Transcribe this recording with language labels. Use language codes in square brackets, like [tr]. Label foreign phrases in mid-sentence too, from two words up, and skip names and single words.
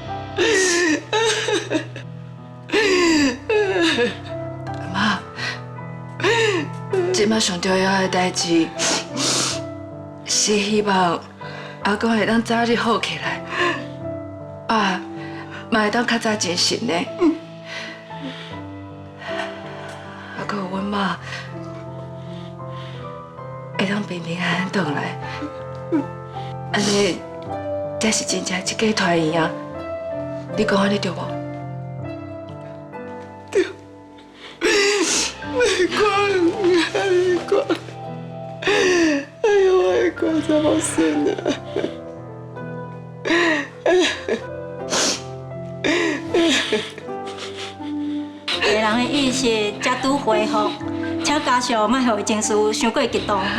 [nan] 阿妈，即马上重要的代志是希望阿公会当早日好起来，爸嘛会当较早精神的。还佫有阮妈会当平平安安回来，安尼才是真正一家团圆啊！你讲安尼对无？瑞光，哎呦，我的乖查某孙啊！个人的意识才拄恢复，请家属莫互伊情绪伤过激动。